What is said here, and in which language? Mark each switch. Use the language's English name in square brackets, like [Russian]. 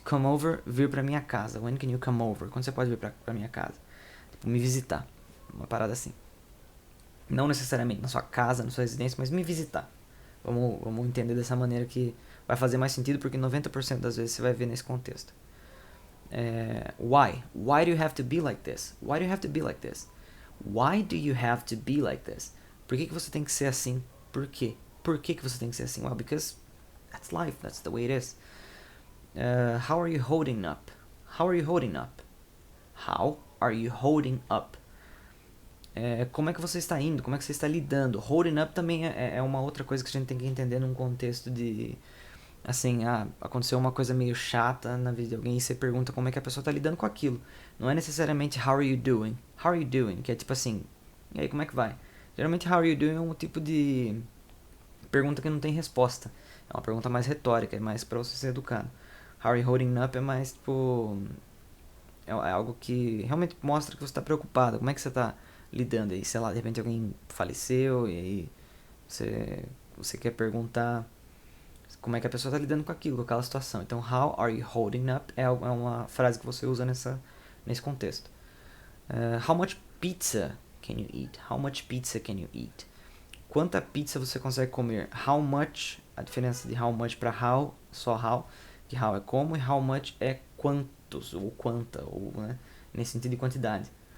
[Portuguese] Come over, vir para minha casa. [English] When can you come over? [Portuguese] Quando você pode vir para minha casa? Tipo, me visitar. Uma parada assim. Não necessariamente na sua casa, na sua residência, mas me visitar. Vamos entender dessa maneira que vai fazer mais sentido, porque 90% das vezes você vai ver nesse contexto. [English] Why? Why do you have to be like this? Why do you have to be like this? Why do you have to be like this? [Portuguese] Por que você tem que ser assim? Por quê? Por que você tem que ser assim? [English] Well, because that's life. That's the way it is. How are you holding up? How are you holding up? How are you holding up? [Portuguese] Como é que você está indo? Como é que você está lidando? Holding up também é uma outra coisa que a gente tem que entender num contexto de... Assim, aconteceu uma coisa meio chata na vida de alguém e você pergunta como é que a pessoa está lidando com aquilo. Não é necessariamente [English] how are you doing? How are you doing? [Portuguese] Que é tipo assim, e aí como é que vai? Geralmente how are you doing é um tipo de pergunta que não tem resposta. É uma pergunta mais retórica, é mais pra você ser educado. [English] How are you holding up [Portuguese] é mais tipo... É algo que realmente mostra que você está preocupado. Como é que você está lidando aí? Sei lá, de repente alguém faleceu e aí você quer perguntar como é que a pessoa está lidando com aquilo, com aquela situação. Então, [English] how are you holding up [Portuguese] é uma frase que você usa nesse contexto. [English] How much pizza can you eat? How much pizza can you eat? [Portuguese] Quanta pizza você consegue comer? How much, a diferença de how much para how, só how, que how é como e how much é quantos, ou quanta, ou né, nesse sentido de quantidade.